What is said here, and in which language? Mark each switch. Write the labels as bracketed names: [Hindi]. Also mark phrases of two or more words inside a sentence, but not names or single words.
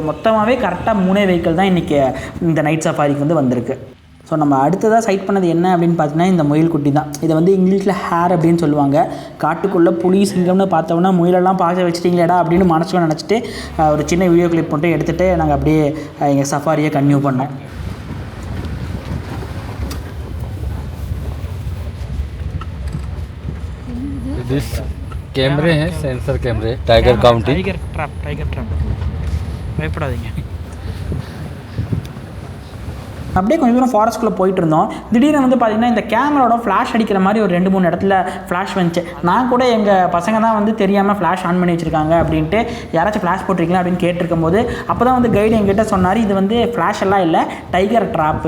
[Tamil] மொத்தமாகவே கரெக்டாக 3 வெஹிக்கிள் தான் இன்றைக்கி இந்த [English] night safari [Tamil] வந்து வந்திருக்கு. ஸோ நம்ம அடுத்ததாக சைட் பண்ணது என்ன அப்படின்னு பார்த்தீங்கன்னா இந்த முயல் குட்டி தான். இதை வந்து இங்கிலீஷில் ஹேர் அப்படின்னு சொல்லுவாங்க. காட்டுக்குள்ளே புலி சிங்கம்னு பார்த்தோம்னா முயலெல்லாம் பார்க்க வச்சுட்டிங்களேடா அப்படின்னு மனசுல நினச்சிட்டு ஒரு சின்ன [English] video clip [Tamil] மட்டும் எடுத்துகிட்டு நாங்கள் அப்படியே எங்கள் [English] safari continue [Tamil] பண்ணோம். [English] this camera हैं, sensor camera, tiger counting, tiger trap பயப்படாதீங்க. [Tamil] அப்படியே கொஞ்சம் தூரம் ஃபாரஸ்ட்குள்ளே போயிட்டு இருந்தோம். திடீர்னு வந்து பார்த்திங்கன்னா இந்த [English] camera flash [Tamil] அடிக்கிற மாதிரி ஒரு 2-3 இடத்துல ஃப்ளாஷ் வந்துச்சு. நான் கூட எங்கள் பசங்க தான் வந்து தெரியாமல் [English] flash on [Tamil] பண்ணி வச்சுருக்காங்க அப்படின்ட்டு யாராச்சும் ஃப்ளாஷ் போட்டிருக்கீங்களா அப்படின்னு கேட்டிருக்கும் போது அப்போ தான் வந்து கைடு எங்கிட்ட சொன்னார், இது வந்து ஃப்ளாஷ் எல்லாம் இல்லை, [English] tiger trap.